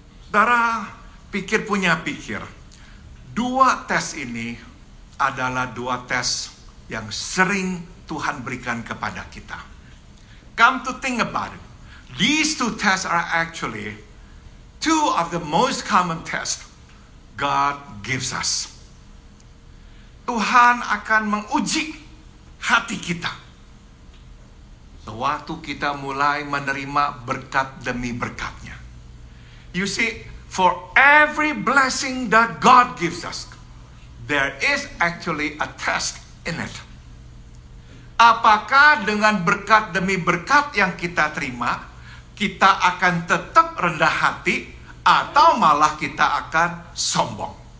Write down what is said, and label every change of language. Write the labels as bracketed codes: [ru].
[id] Saudara, pikir punya pikir. Dua tes ini adalah dua tes yang sering Tuhan berikan kepada kita. [en] Come to think about it, these two tests are actually two of the most common tests God gives us. [id] Tuhan akan menguji hati kita sewaktu kita mulai menerima berkat demi berkatnya. [en] You see, for every blessing that God gives us, there is actually a test in it. [id] Apakah dengan berkat demi berkat yang kita terima, kita akan tetap rendah hati atau malah kita akan sombong?